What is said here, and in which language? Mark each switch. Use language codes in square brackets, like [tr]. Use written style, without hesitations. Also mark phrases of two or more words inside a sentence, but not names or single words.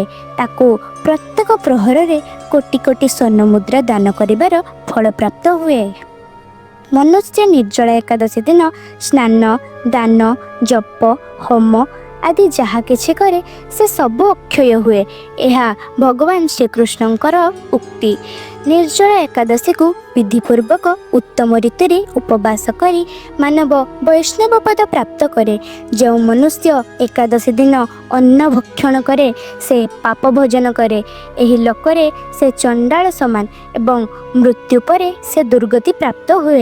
[or] ତାକୁ ପ୍ରତ୍ୟେକ ପ୍ରହର ରେ କୋଟି କୋଟି ସ୍ୱର୍ଣ୍ଣ ମୁଦ୍ରା ଦାନ କରିବାର ଫଳ ପ୍ରାପ୍ତ ହୁଏ। ମନୁଷ୍ୟ ନିର୍ଜଳା ଏକାଦଶୀ ଦିନ ସ୍ନାନ ଦାନ ଜପ ହୋମ ଆଦି ଯାହା କିଛି କରେ ସେ ସବୁ ଅକ୍ଷୟ ହୁଏ। ଏହା ଭଗବାନ ଶ୍ରୀକୃଷ୍ଣଙ୍କର ଉକ୍ତି। ନିର୍ଜଳ ଏକାଦଶୀକୁ ବିଧିପୂର୍ବକ ଉତ୍ତମ ରୀତିରେ ଉପବାସ କରି ମାନବ ବୈଷ୍ଣବ ପଦ ପ୍ରାପ୍ତ କରେ। ଯେଉଁ ମନୁଷ୍ୟ ଏକାଦଶୀ ଦିନ ଅନ୍ନ ଭକ୍ଷଣ କରେ ସେ ପାପ ଭୋଜନ କରେ। ଏହି ଲୋକରେ ସେ ଚଣ୍ଡାଳ ସମାନ ଏବଂ ମୃତ୍ୟୁ ପରେ ସେ ଦୁର୍ଗତି ପ୍ରାପ୍ତ ହୁଏ।